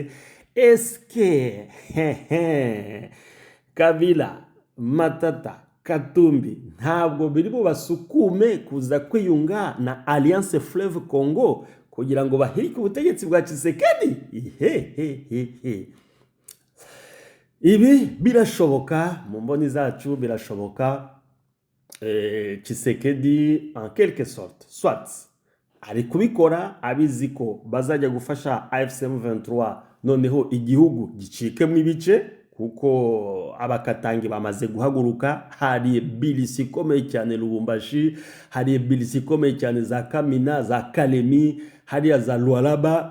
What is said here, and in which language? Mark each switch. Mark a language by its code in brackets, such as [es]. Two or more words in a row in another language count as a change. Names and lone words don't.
[rw] Eske Kabila, Matata, Katumbi ntabwo biri bubasukume kuza kwiyunga na Alliance Fleuve Congo kugira ngo bahirike ubutegetsi bwa Tshisekedi? Ibi birashoboka, mu mboni zacu birashoboka. Tshisekedi [fr] en quelque sorte [rw] soit ari kubikora abizi ko bazajya gufasha AFC M23 noneho igihugu gicikemo ibice, kuko abakatangi bamaze guhaguruka. Hari bilisi ikomeye cyane Lubumbashi, hari bilisi ikomeye cyane za Kamina, za Kalemi, hari za Lualaba.